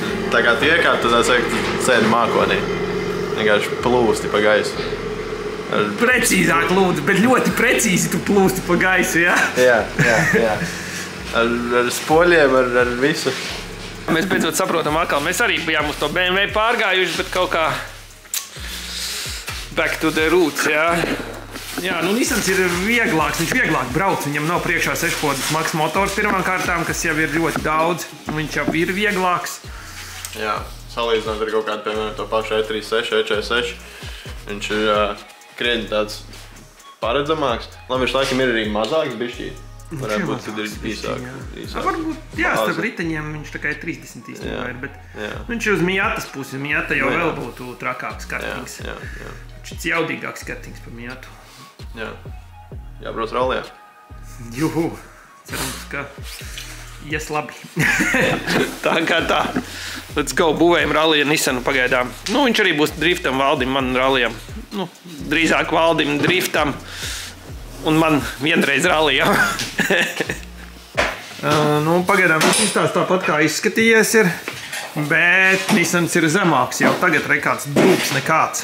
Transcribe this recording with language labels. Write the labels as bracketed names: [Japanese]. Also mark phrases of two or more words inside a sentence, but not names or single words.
[Latvian] Tā kā tu iekārt, tad tu sēdi mākonī. Vienkārši plūsti pa gaisu. Precīzāk lūdzu, bet ļoti precīzi tu plūsti pa gaisu, jā? Jā. Ar spoļiem, ar visu. Mēs beidzot saprotam atkal. Mēs arī bijām uz to BMW pārgājuši, bet kaut kā [English] back to the roots, [Latvian] jā? Jā, Nissans ir vieglāks, viņš vieglāk brauc, viņam nav priekšā 6-podas maks motors pirmām kārtām, kas jau ir ļoti daudz, viņš jau ir vieglāks. Jā, salīdzinot ar kaut kādu, piemēram, to pašu E36, E46, viņš ir krietni tāds paredzamāks. Labi, viņš laikam ir arī mazāks bišķīt, varētu būt, kad ir īsāk. Varbūt, jā, starp riteņiem viņš tā kā ir 30 īstenībā ir, bet viņš ir uz Miatas pusi, Miata jau vēl būtu trakāks kartings. Viņš ir jaudīgāks kartings par Miatu. Jā. Jābrauc rallijā. Juhu. Cerams, ka ies labi. Tā kā tā. [English] Let's go, [Latvian] būvējam rallija Nissanu pagaidām. Nu, viņš arī būs driftam Valdim, man rallijam. Nu, drīzāk Valdim driftam un man vienreiz rallijam. Nu, pagaidām viņš izstāst tāpat kā izskatījies ir, bet Nissans ir zemāks jau tagad rekāds drūks nekāds.